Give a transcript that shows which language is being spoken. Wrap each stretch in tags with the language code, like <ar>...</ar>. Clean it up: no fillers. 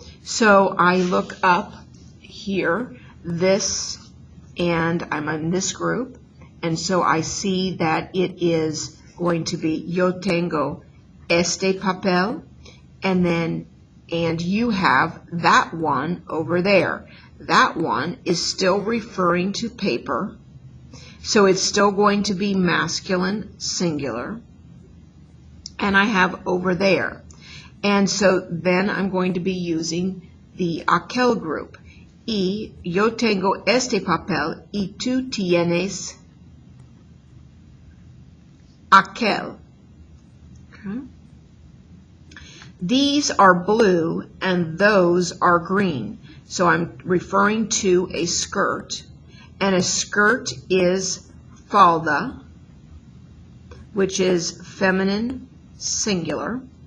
<en>So I look up here, this, and I'm in this group, and so I see that it is going to be</en> <es>yo tengo este papel,</es> <en>and you have that one over there. That one is still referring to paper, so it's still going to be masculine singular, and I have over there. And so then I'm going to be using the aquel group.</en> <es>Y yo tengo este papel y tú tienes aquel.</es> <en>Okay. These are blue and those are green. So I'm referring to a skirt, and a skirt is falda, which is feminine singular.</en>